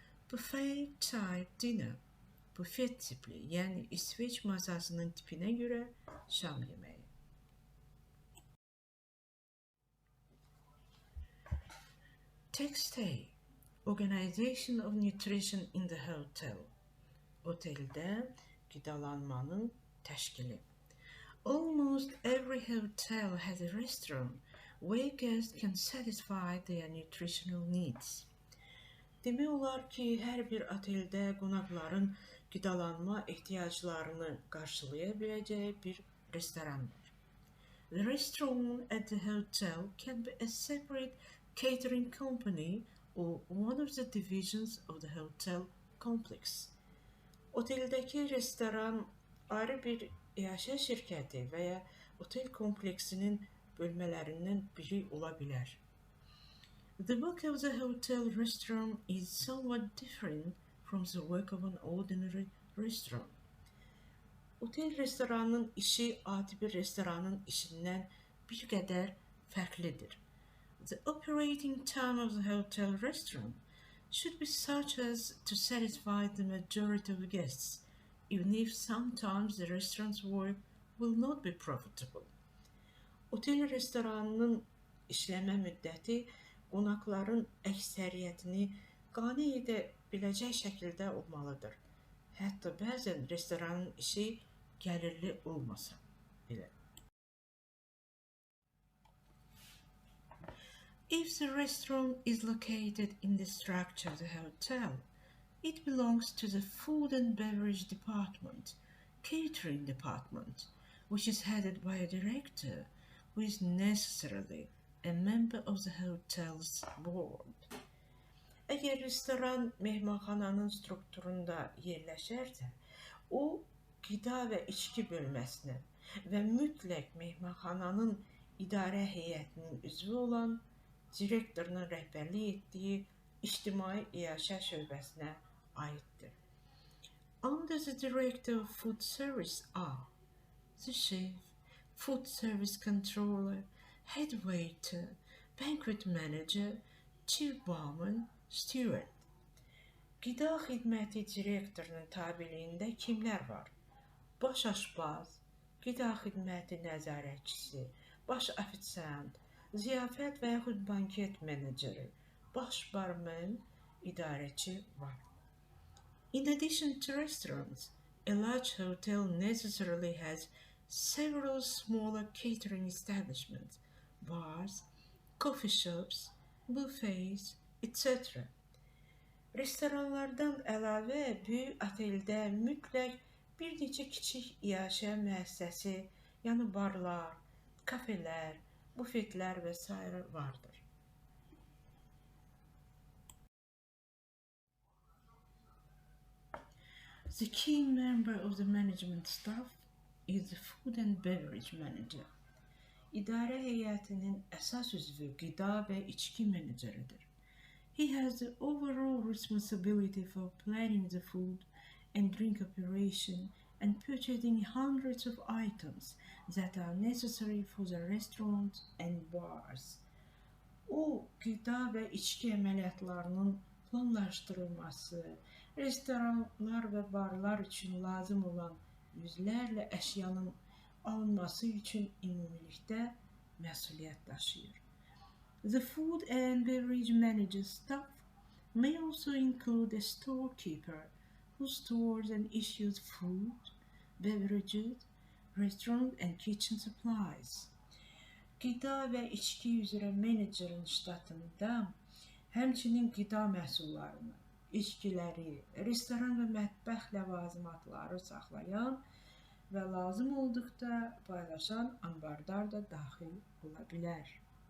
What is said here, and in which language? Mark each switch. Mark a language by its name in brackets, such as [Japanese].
[English] Buffet type dinner, [Azerbaijani] bufet tipli, yəni İsveç masasının tipinə görə şam yeməyi. [English] Text A. Organization of nutrition in the hotel. [Azerbaijani] Oteldə qidalanmanın təşkili. [English] Almost every hotel has a restaurant where guests can satisfy their nutritional needs. [Azerbaijani] Demək olar ki, hər bir oteldə qonaqların qidalanma ehtiyaclarını qarşılaya biləcəyi bir restoran var. [English] The restaurant at the hotel can be a separate catering company or one of the divisions of the hotel complex. [Azerbaijani] Oteldəki restoran ayrı bir yaşa şirkəti və ya otel kompleksinin bölmələrindən biri ola bilər. [English] The work of the hotel restaurant is somewhat different from the work of an ordinary restaurant. [Azerbaijani] Otel restoranının işi adi bir restoranın işindən bir qədər fərqlidir. [English] The operating time of the hotel restaurant should be such as to satisfy the majority of guests, even if sometimes the restaurant's work will not be profitable. [Azerbaijani] Otel restoranının işləmə müddəti qonaqların əksəriyyətini qane edə biləcək şəkildə olmalıdır. Hətta bəzən restoranın işi gəlirli olmasa belə. [English] If the restaurant is located in the structure of the hotel, it belongs to the food and beverage department, catering department, which is headed by a director who is necessarily a member of the hotel's board. [Azerbaijani] Əgər restoran mehmanxananın strukturunda yerləşərsə, o qida və içki bölməsinə və mütləq mehmanxananın idarə heyətinin üzvü olan direktorunun rəhbərlik etdiyi ictimai iaşə şöbəsinə aiddir. [English] Under the director of food service are the chef, food service controller, head waiter, banquet manager, chief barman, steward. [Azerbaijani] Qida xidməti direktorunun tabeliyində kimlər var? Baş aşpaz, qida xidməti nəzarətçisi, baş ofisiant, ziyafət və yaxud banket meneceri, baş barmen, idarəçi var. [English] In addition to restaurants, a large hotel necessarily has several smaller catering establishments, bars, coffee shops, buffets, etc. [Azerbaijani] Restoranlardan əlavə böyük oteldə mütləq bir neçə kiçik iaşə müəssisəsi, yəni barlar, kafelər, bufetlər və s. vardır. [English] The key member of the management staff is the food and beverage manager. [Azerbaijani] İdarə heyətinin əsas üzvü qida və içki meneceridir. [English] He has the overall responsibility for planning the food and drink operation and purchasing hundreds of items that are necessary for the restaurants and bars. [Azerbaijani] O, qida və içki əməliyyatlarının planlaşdırılması, restoranlar və barlar üçün lazım olan yüzlərlə əşyanın alınması üçün ümumilikdə məsuliyyət daşıyır. [English] The food and beverage manager staff may also include a storekeeper who stores and issues food, beverages, restaurant and kitchen supplies. [Azerbaijani] Qida və içki üzrə menecerin ştatında həmçinin qida məhsullarını, içkiləri, restoran və mətbəx ləvazimatları saxlayan və lazım olduqda paylaşan ambardar da daxil ola bilər.